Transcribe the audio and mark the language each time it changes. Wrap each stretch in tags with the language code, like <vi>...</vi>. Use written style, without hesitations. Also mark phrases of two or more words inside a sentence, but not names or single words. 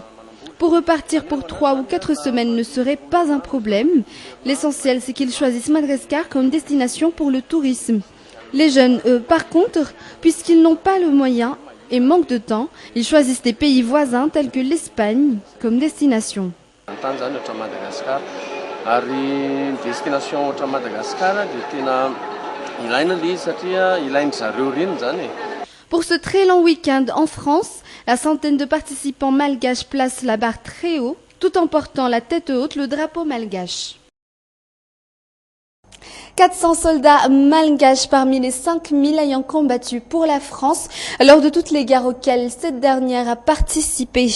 <fr>Pour repartir pour 3 ou 4 semaines ne serait pas un problème. L'essentiel, c'est qu'ils choisissent Madagascar comme destination pour le tourisme. Les jeunes, eux, par contre, puisqu'ils n'ont pas le moyen et manquent de temps, ils choisissent des pays voisins tels que l'Espagne comme destination.</fr> <mg>Ary destination otra Madagascar dia tena ilaina ilay satria ilainy zareo reny zany e.</mg> <fr>Pour ce très long week-end en France, la centaine de participants malgaches place la barre très haut, tout en portant la tête haute le drapeau malgache. 400 soldats malgaches parmi les 5000 ayant combattu pour la France lors de toutes les guerres auxquelles cette dernière a participé.</fr>